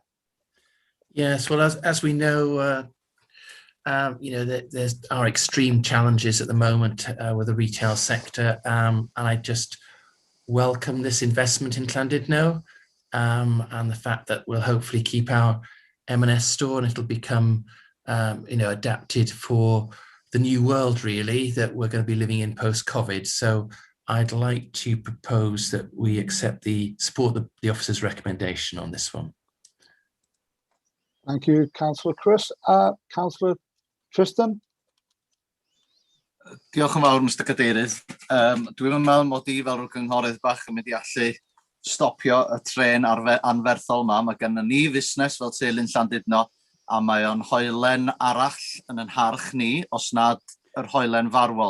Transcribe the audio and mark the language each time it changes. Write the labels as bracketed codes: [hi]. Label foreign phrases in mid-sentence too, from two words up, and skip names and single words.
[en] Yes, well, as we know, there are extreme challenges at the moment with the retail sector, and I just welcome this investment in Llandudno and the fact that we'll hopefully keep our M&S store and it'll become, adapted for the new world, really, that we're going to be living in post-COVID. So I'd like to propose that we support the officer's recommendation on this one. Thank you, Councillor Chris. Councillor Tristan. [cy] Diolch yn fawr, Mr Cadeirydd. Dwi'n meddwl mod i fel cynghorydd bach yn mynd i allu stopio y tren anferthol yma. Mae gennym ni fusnes fel teulu'n Llandudno, a mae o'n hoelen arall yn yn harch ni, os nad yr hoelen farwol.